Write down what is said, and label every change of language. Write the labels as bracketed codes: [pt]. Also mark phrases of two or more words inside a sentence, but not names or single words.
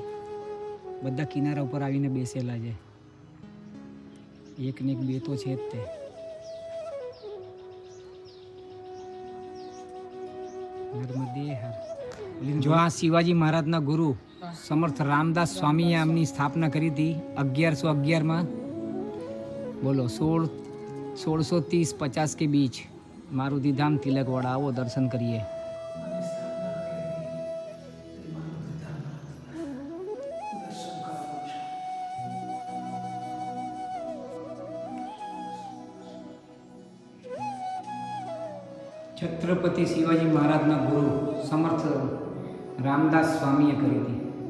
[gu] બધા કિનારા ઉપર આવીને બેસેલા છે. એક ને એક બે તો છે જ તે. નર્મદે હર. જો આ શિવાજી મહારાજના ગુરુ સમર્થ રામદાસ સ્વામીએ આમની સ્થાપના કરી હતી 1111માં. [hi] બોલો 1630-50 के बीच. मारुति धाम तिलकवाड़ा. आओ दर्शन करिए. [gu] છત્રપતિ શિવાજી મહારાજના ગુરુ સમર્થ રામદાસ સ્વામીએ કરી હતી.